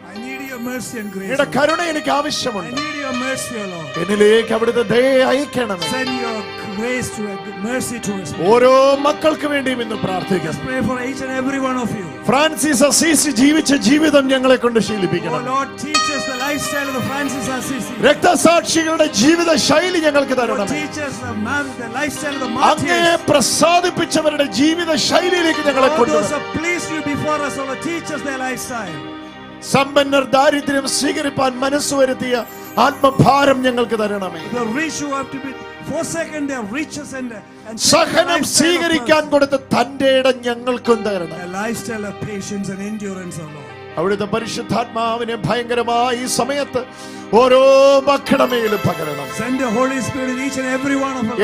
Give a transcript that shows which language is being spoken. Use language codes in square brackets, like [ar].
[en] I need your mercy and grace. [ml] അങ്ങയുടെ കരുണ എനിക്ക് [en] I [ml] ആവശ്യമുണ്ട്. [en] need your mercy, O Lord. [ml] എന്നിലേക്ക് അവിടുത്തെ ദയ അയക്കണമേ. [en] Send your grace to mercy to us. [ml] ഓരോ മക്കൾക്ക് വേണ്ടിയും ഇന്ന് പ്രാർത്ഥിക്കുന്നു. [en] Pray for each and every one of you. [ml] Francis Assisi ജീവിച്ച ജീവിതം ഞങ്ങളെ കൊണ്ട് [en] Oh [ml] ശീലിപ്പിക്കണം. [en] Lord, teach us the lifestyle of the Francis Assisi. [ml] രക്തസാക്ഷികളുടെ ജീവിത ശൈലി ഞങ്ങൾക്ക് [en] Lord, [ml] തരണം. [en] teach us the lifestyle of the [ml] അങ്ങയെ [en] martyrs. [ml] പ്രസാദിപ്പിച്ചവരുടെ ജീവിത ശൈലിയിലേക്ക് ഞങ്ങളെ [en] All those [ml] കൊണ്ടുവരണം. [en] who pleased you before us, O Lord, teach us their lifestyle. [ml] സമ്പന്നർ ദാരിദ്ര്യം സ്വീകരിപ്പാൻ മനസ്സുവരുത്തിയ ആത്മഭാരം ഞങ്ങൾക്ക് തരണമേ. [en] The rich who have to be forsaken their riches and [ml] സഹനം സ്വീകരിക്കാൻ കൊടുത്ത തന്റെ ഇടം ഞങ്ങൾക്കും തരണം. [en] a lifestyle of patience and endurance, O Lord. [ml] അവിടുത്തെ പരിശുദ്ധാത്മാവിനെ ഭയങ്കരമായി ഈ സമയത്ത് ഓരോ മക്കളുടെ മേലും പകരണം. [en] Send the Holy Spirit in each and every one of us.